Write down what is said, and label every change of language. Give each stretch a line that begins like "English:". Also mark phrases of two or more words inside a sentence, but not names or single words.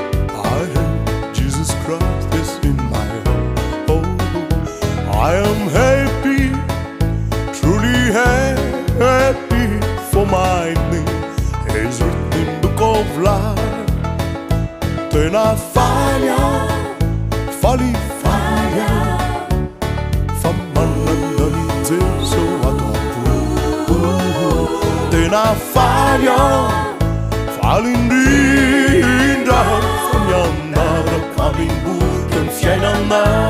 English: I have Jesus Christ is in my heart. Oh, I am happy, truly ha-, happy, for my name is written in the book of life.
Malagasy: Tena faly a, faly, faly a, fa manana ny Jeso ato am-po. Tena faly a, faly indrindra, fa mianaraka mimboky ny fiainana.